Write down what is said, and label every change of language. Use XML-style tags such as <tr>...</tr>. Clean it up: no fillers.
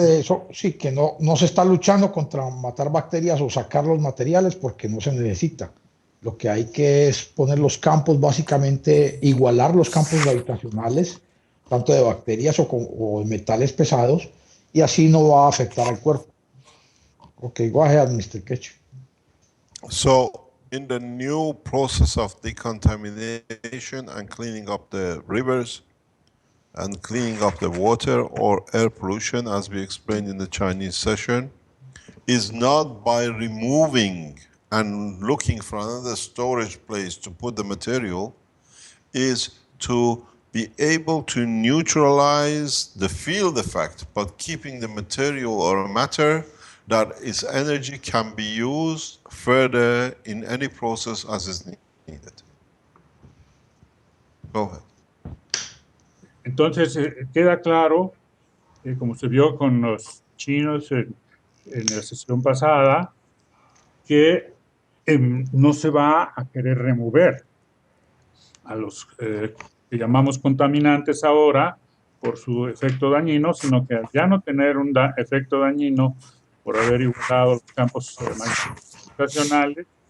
<es>Aparte de eso, sí, que no se está luchando contra matar bacterias o sacar los materiales porque no se necesita. Lo que hay que es poner los campos, básicamente igualar los campos gravitacionales, tanto de bacterias o de metales pesados, y así no va a afectar al cuerpo.</es> <en>Ok, go ahead, Mr. Keshe. So, in the new process of decontamination and cleaning up the rivers and cleaning up the water or air pollution, as we explained in the Chinese session, is not by removing and looking for another storage place to put the material, is to be able to neutralize the field effect, but keeping the material or matter that its energy can be used further in any process as is needed. Go ahead.</en> <es>Entonces, queda claro, como se vio con los chinos en la sesión pasada, que no se va a querer remover a los que llamamos contaminantes ahora por su efecto dañino, sino que al ya no tener un efecto dañino por haber igualado los campos gravitacionales,</es>